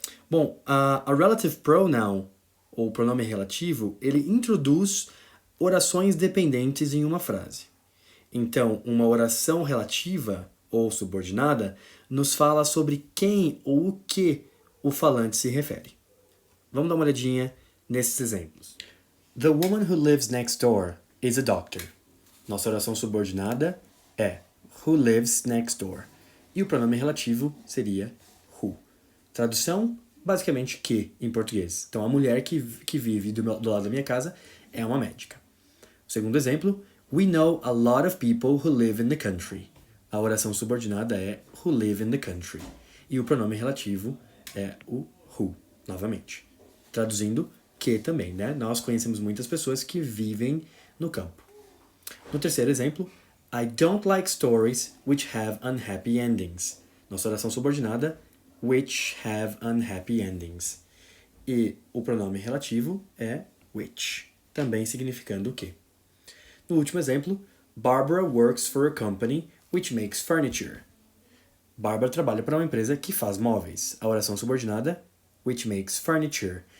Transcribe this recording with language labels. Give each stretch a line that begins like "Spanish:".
Portuguese: Bom, a relative pronoun, ou pronome relativo, ele introduz orações dependentes em uma frase. Então, uma oração relativa ou subordinada nos fala sobre quem ou o que o falante se refere. Vamos dar uma olhadinha nesses exemplos.
English: The woman who lives next door is a doctor.
Portuguese: Nossa oração subordinada é
English: who lives next door.
Portuguese: E o pronome relativo seria who. Tradução, basicamente que, em português. Então, a mulher que vive do lado da minha casa é uma médica. O segundo exemplo,
English: we know a lot of people who live in the country.
Portuguese: A oração subordinada é
English: who live in the country.
Portuguese: E o pronome relativo é o who, novamente. Traduzindo, que também, né? Nós conhecemos muitas pessoas que vivem no campo. No terceiro exemplo,
English: I don't like stories which have unhappy endings.
Portuguese: Nossa oração subordinada,
English: which have unhappy endings.
Portuguese: E o pronome relativo é which, também significando o que. No último exemplo,
English: Barbara works for a company which makes furniture.
Portuguese: Barbara trabalha para uma empresa que faz móveis. A oração subordinada,
English: which makes furniture.